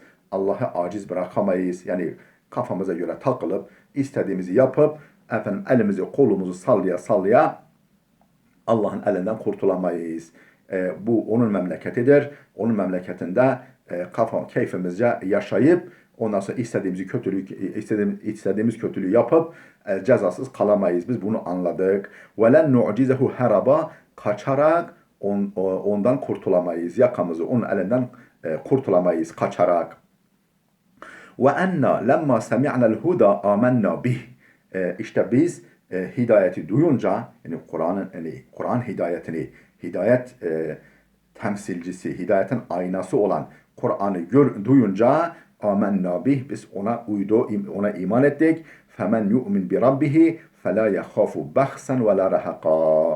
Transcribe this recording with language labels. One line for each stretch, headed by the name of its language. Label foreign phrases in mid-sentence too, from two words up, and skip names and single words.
Turkish: Allah'ı aciz bırakamayız. Yani kafamıza göre takılıp istediğimizi yapıp efendim elimizi kolumuzu sallaya sallaya Allah'ın elinden kurtulamayız. Bu onun memleketidir. Onun memleketinde keyfimizce yaşayıp ondan sonra istediğimiz kötülüğü yapıp cezasız kalamayız. Biz bunu anladık.
Arabic: وَلَنْ نُعْجِزَهُ
Turkish: haraba, kaçarak ondan kurtulamayız. Yakamızı onun elinden kurtulamayız kaçarak.
Arabic: وَاَنَّا لَمَّا سَمِعْنَا الْهُدَى آمَنَّا بِهِ.
Turkish: İşte biz hidayeti duyunca, yani Kur'an hidayetini, hidayet temsilcisi, hidayetin aynası olan Kur'an'ı duyunca
Arabic: آمنا به,
Turkish: biz ona iman ettik.
Arabic: فمن يؤمن بربه فلا يخاف بخسا ولا رهقا.